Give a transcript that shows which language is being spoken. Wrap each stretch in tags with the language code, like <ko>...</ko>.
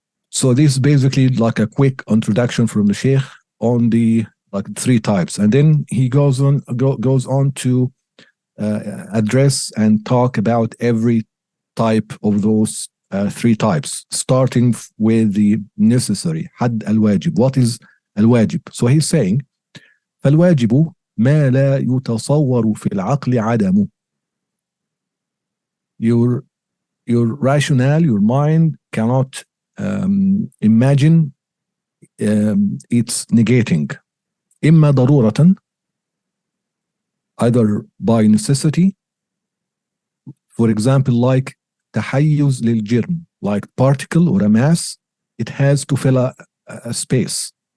<en>So this is basically like a quick introduction from the Sheikh on the three types. And then he goes on to address and talk about every type of those three types, starting with the necessary, حد الواجب. What is al-wajib? So he's saying,</en> <ar>فالواجب ما لا يتصور في العقل عدمه.</ar> <en>Your rationale, your mind cannot imagine it's negating.</en> <ar>إما ضرورة,</ar> <en>either by necessity, for example, like تحيز للجرم, like particle or a mass, it has to fill a space.</en>